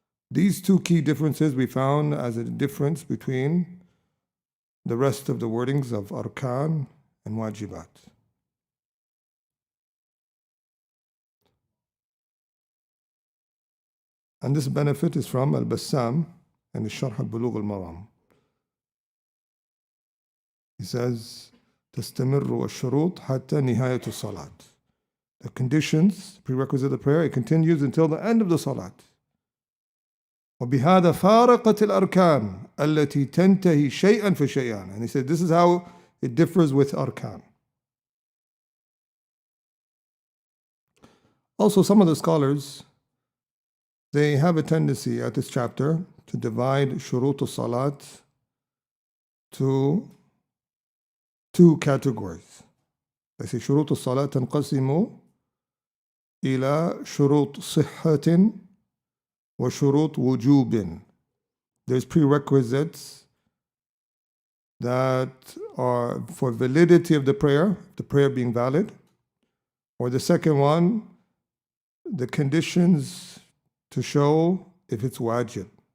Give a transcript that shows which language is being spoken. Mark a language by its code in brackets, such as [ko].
[en] These two key differences we found as a difference between the rest of the wordings of arkan and wajibat. And this benefit is from Al-Bassam and the Sharh al-Bulugh al-Maram. He says, [ar] تستمر الشروط حتى نهاية الصلاة. [en] The conditions, prerequisite of the prayer, it continues until the end of the salat. [ar] وبهذا فارقت الأركان التي تنتهي شيئا فشيئا. [en] And he said this is how it differs with arkan. Also, some of the scholars, they have a tendency at this chapter to divide shurut al-salat to two categories. They say shurut al-salat [ar] تنقسم إلى شروط صحة وشروط وجوب. [en] There's prerequisites that are for validity of the prayer being valid, or the second one, the conditions to show if it's wajib.